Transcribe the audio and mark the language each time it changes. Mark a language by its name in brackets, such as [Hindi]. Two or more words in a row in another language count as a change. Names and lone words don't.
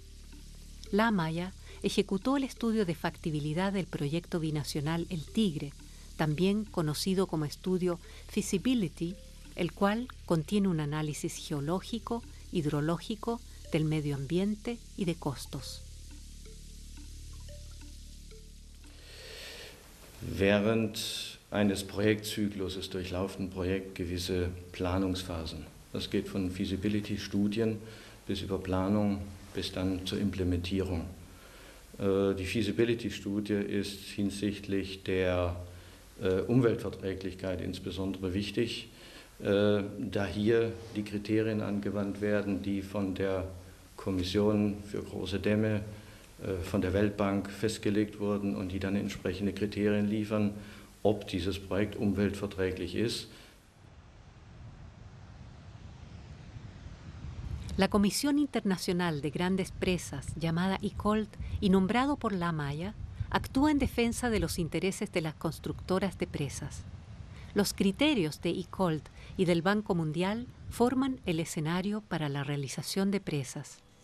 [Spanish] La Mayer ejecutó el estudio de factibilidad del proyecto binacional El Tigre, también conocido como estudio Feasibility, el cual contiene un análisis geológico, hidrológico, del medio ambiente y de costos. [German] Während eines Projektzykluses durchlaufen ein Projekt gewisse Planungsphasen. Das geht von Feasibility-Studien bis über Planung bis dann zur Implementierung. Die Feasibility-Studie ist hinsichtlich der Umweltverträglichkeit insbesondere wichtig, da hier die Kriterien angewandt werden, die von der Kommission für große Dämme, von der Weltbank festgelegt wurden und die dann entsprechende Kriterien liefern, ob dieses Projekt umweltverträglich ist. [Spanish] La Comisión Internacional de Grandes Presas, llamada ICOLT y nombrado por La Mayer, actúa en defensa de los intereses de las constructoras de presas. Los criterios de ICOLT y del Banco Mundial forman el escenario para la realización de presas.